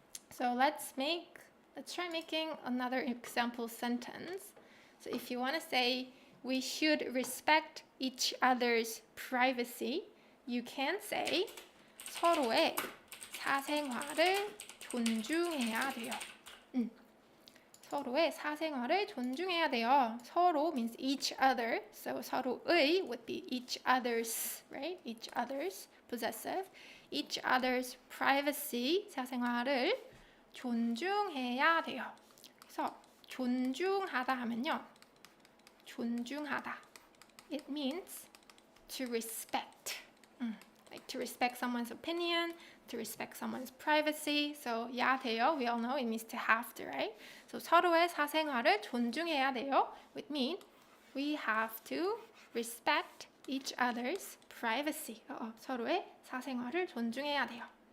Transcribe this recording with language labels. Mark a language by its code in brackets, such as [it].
[en] So let's try making another example sentence. So if you want to say we should respect each other's privacy, you can say [ko] 서로의 사생활을 존중해야 돼요. 서로의 사생활을 존중해야 돼요. [en] 서로 means each other. So 서로의 would be each other's, right? Each other's, possessive. Each other's privacy, [ko] 사생활을 존중해야 돼요. 그래서 존중하다 하면요. [en] 존중하다. It means to respect. Like to respect someone's opinion, to respect someone's privacy. So 야 돼요, we all know it means to have to, right? So [ko] 서로의 사생활을 존중해야 돼요 [en] would mean we have to respect each other's privacy. [ko] 서로의 사생활을 존중해야 돼요.